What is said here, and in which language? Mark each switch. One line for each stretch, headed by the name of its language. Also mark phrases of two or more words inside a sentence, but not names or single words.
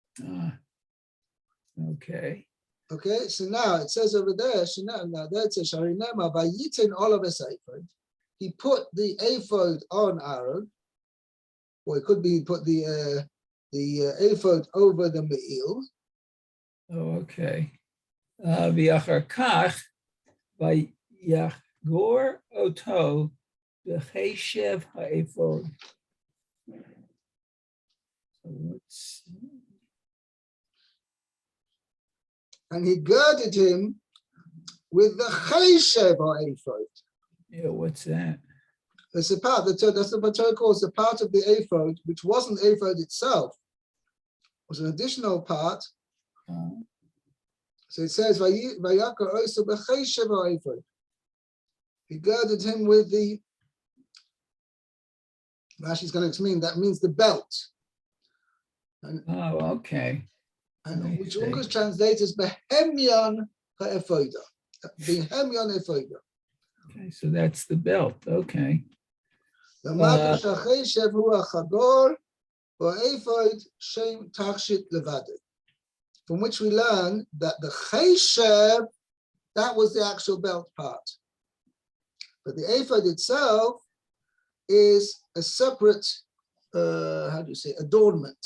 English: Okay. Okay, so now it says over there, now there it says, he put the ephod on Aaron, or it could be he put the ephod over the me'il. Oh, okay.
Hebrew: ואחר כך ויחגר אותו בחשב האפוד.
English: So let's see. And he girded him with the
Hebrew: חשב האפוד.
English: Yeah, what's that? It's a part, that's what Torah calls a part of the ephod, which wasn't ephod itself. It was an additional part. So it says,
Hebrew: ויחגר אותו בחשב האפוד.
English: He girded him with the, Rashi's going to explain, that means the belt. And, Okay. and which English translates as
Aramaic: בהמיין האפודא. בהמיין האפודא.
English: Okay, so that's the belt. Okay. From which we learn that the cheshev, that was the actual belt part. But the ephod itself is a separate, adornment.